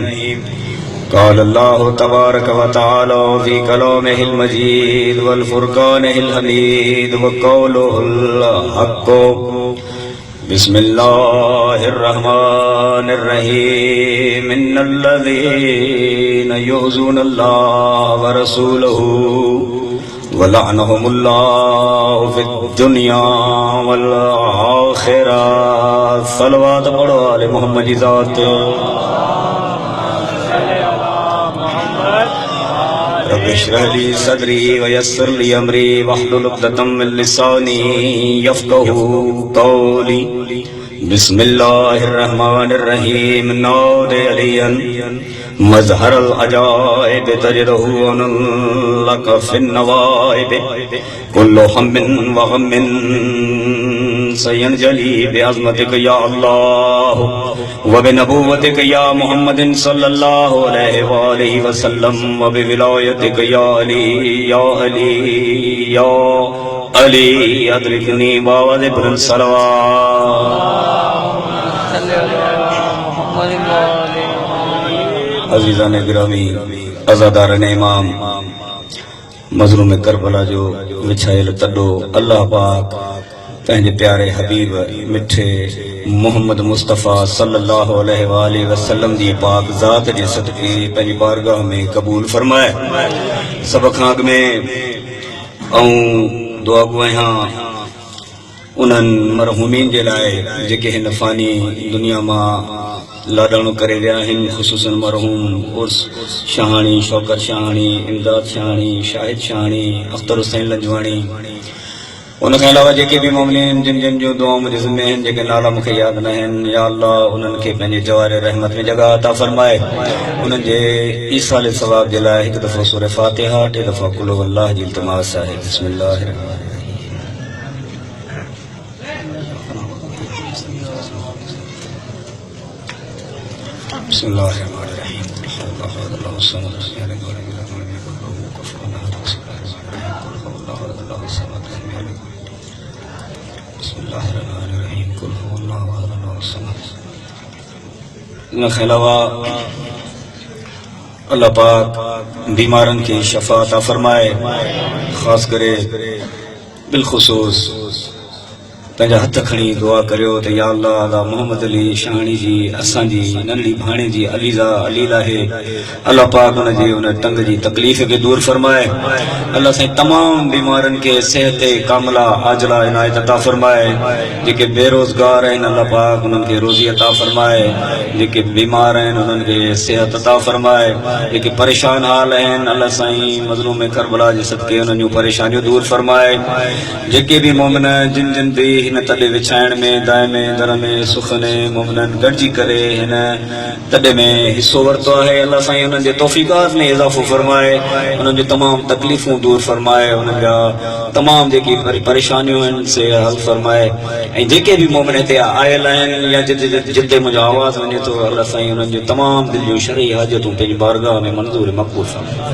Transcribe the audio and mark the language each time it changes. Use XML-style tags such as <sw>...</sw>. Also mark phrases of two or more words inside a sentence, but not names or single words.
<ar>قال الله تبارك وتعالى في كلامه المجيد وفرقانه الحميد وقوله الحق بسم الله الرحمن الرحيم إن الذين يؤذون الله ورسوله لعنهم الله في الدنيا والآخرة</ar> <ur>صلوات پڑھو آل محمد کی ذات</ur> <ar>رب اشرح لي صدري ويسر لي أمري واحلل عقدة من لساني يفقهوا قولي بسم الله الرحمن الرحيم ناد عليا مظهر العجائب تجده لك في النوائب كل هم وغم سينجلي بعظمتك يا الله وبنبوتك يا محمد صلى الله عليه وآله وسلم وبولايتك يا علي يا علي يا علي أدركني</ar> <ur>باآواز بلند</ur> <sd>सलवात अज़ीज़ान गिरामी अज़ादारन इमाम मज़लूम करबला जो विछायल तॾो अल्लाह पाक पंहिंजे प्यारे हबीब मिठे मोहम्मद मुस्तफ़ा</sd> <ar>صلى الله عليه وآله وسلم</ar> <sd>जी पाक ज़ात जे सदक़े पंहिंजी बारगाह में क़बूल फरमाए। सब खां अॻु में दुआ गो आहियां उन्हनि मरहूमीन जे लाइ जेके हिन फ़ानी दुनिया मां लाॾाणो करे विया आहिनि, ख़ुसूसन मरहूम उर्स शाहाणी, शौकत शाहाणी, इमदाद शाहाणी, शाहिद शाहाणी, अख्तर हुसैन लंजवाणी, उनखां अलावा जेके भी मोमिनीन जिन जिन जूं दुआऊं मुंहिंजे ज़िम्मे आहिनि, जेके नाला मूंखे यादि न आहिनि, या अल्लाह उन्हनि खे पंहिंजे जवार रहमत में जॻह अता फ़रमाए। उन्हनि जे ईसाल सवाब जे लाइ हिकु दफ़ो सूरह फ़ातिहा, टे दफ़ा कुल हुवल्लाह जी इल्तिमास आहे।</sd> <ar>بسم الله الرحمن الرحيم بسم الله الرحمن الرحيم. الله الصمد بسم الله الرحمن الرحيم. قل هو الله أحد الله الصمد.</ar> <ur>ان کے علاوہ</ur> <sd>अल्लाह पाक बीमारन की शफा अता फरमाए, खास करे बिलखुसूस पंहिंजा हथ खणी दुआ करियो त या अल्लाह अदा मोहम्मद अली शाहाणी जी असांजी नंढी भाणे जी अलीज़ा अलील आहे, अल्लाह पाक उन जी उन टंग जी तकलीफ़ खे दूर फरमाए। अल्लाह साईं तमाम बीमारनि खे सेहत कामिला आजला इनायत अता फरमाए। जेके बेरोज़गार आहिनि अल्लाह पाक उन्हनि खे रोज़ी अता फरमाए, जेके बीमार आहिनि उन्हनि खे सेहत अता फरमाए, जेके परेशान हाल आहिनि अल्लाह साईं मज़लूम करबला जे सदके उन्हनि जूं परेशानियूं दूर फरमाए। जेके भी मोमिन जिन जिन भी हिन तॾे विछाइण में दाए में दर में सुख ने मोमिननि गॾिजी करे हिन तॾे में हिसो वरितो आहे, अल्लाह साईं उन्हनि जे तौफ़ीक़ात में इज़ाफ़ो फरमाए, उन्हनि जूं तमामु तकलीफ़ूं दूर फरमाए, उन्हनि जा तमामु जेकी परेशानियूं आहिनि से हल फरमाए। ऐं जेके भी मोमिन हिते आयल आहिनि या जिते मुंहिंजो आवाज़ वञे थो अल्लाह साईं उन्हनि जूं तमामु दिलि जूं शरई हाजतूं पंहिंजी बारगाह में मंज़ूर मक़बूल फरमाए।</sd>